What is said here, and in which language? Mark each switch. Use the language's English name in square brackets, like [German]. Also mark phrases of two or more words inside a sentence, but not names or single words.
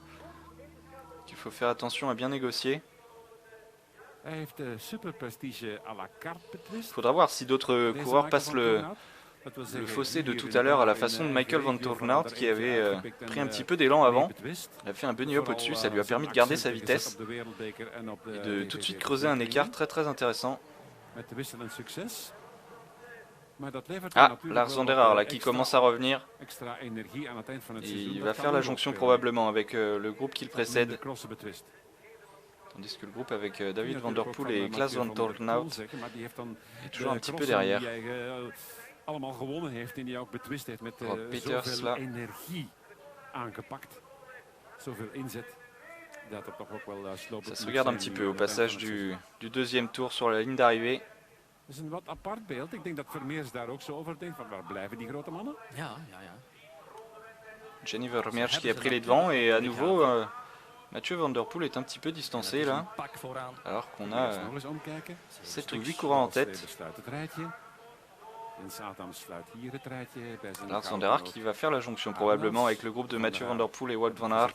[French] Il faut faire attention à bien négocier. Il faudra voir si d'autres coureurs passent le fossé de tout à l'heure à la façon de Michael Van Toornout qui avait pris un petit peu d'élan avant. Il a fait un [English] bunny hop [French] au-dessus, ça lui a permis de garder sa vitesse et de tout de suite creuser un écart très intéressant. Ah, Lars van der Aert là, qui commence à revenir. Il va faire la jonction probablement avec le groupe qui le précède. Tandis que le groupe avec David Van Der Poel et Klaas Van Toornout est toujours un petit peu derrière. Peters là. Ça se regarde un petit peu au passage du deuxième tour sur la ligne d'arrivée. [Dutch] Dat is een wat apart beeld. Ik denk dat Vermeers daar ook zo over denkt. Van waar blijven die grote mannen? Ja, ja, ja. [French] Gianni Vermeersch qui a pris les devants et à nouveau Mathieu Van Der Poel est un petit peu distancé là. Alors qu'on a 7 ou 8 coureurs en tête. Lars Van Der Aert qui va faire la jonction probablement avec le groupe de Mathieu Van Der Poel et Wout van Aert.